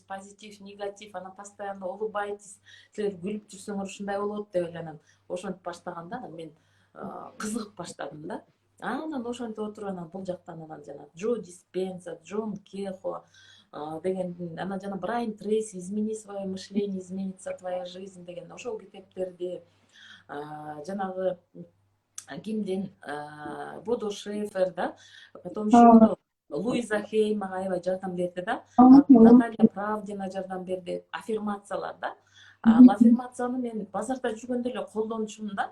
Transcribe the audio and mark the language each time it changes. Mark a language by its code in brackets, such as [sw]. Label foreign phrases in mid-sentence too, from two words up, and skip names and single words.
[ky] Позитив, негатив, анан [ru] постоянно улыбайтесь. [ky] Силер күлүп жүрсөңөр ушундай болот деп эле анан ошентип баштаганда анан мен кызыгып баштадым да. Анан ошентип отуруп анан бул жактан анан жана Джо Диспенза, Джон Кехо деген, анан жана Брайан Трейси [ru] «Измени свое мышление, изменится твоя жизнь» [ky] деген ошол китептерди, жанагы кимдин Бодо Шефер да, [ru] потом еще [ky] Луиза Хей мага аябай жардам берди да, Наталья Правдина жардам берди. Аффирмациялар да. Ал аффирмацияны мен базарда жүргөндө эле колдончумун да.